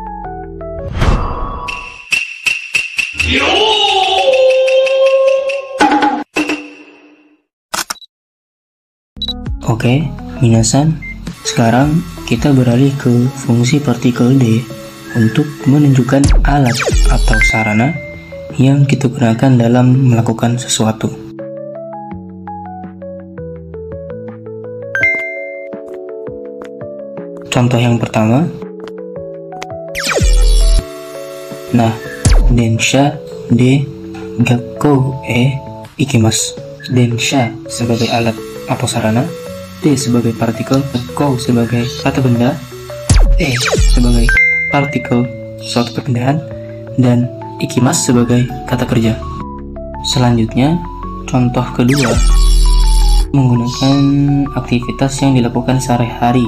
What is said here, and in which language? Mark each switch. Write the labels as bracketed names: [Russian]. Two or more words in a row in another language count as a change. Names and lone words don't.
[Indonesian] Oke, minasan, sekarang kita beralih ke fungsi partikel D untuk menunjukkan alat atau sarana yang kita gunakan dalam melakukan sesuatu. Contoh yang pertama, nah, [Japanese] 電車で学校へ行きます. [Indonesian] Densha sebagai alat atau sarana, D sebagai partikel, gakkou sebagai kata benda, E sebagai partikel suatu perpindahan, dan ikimasu sebagai kata kerja. Selanjutnya, contoh kedua, menggunakan aktivitas yang dilakukan sehari-hari.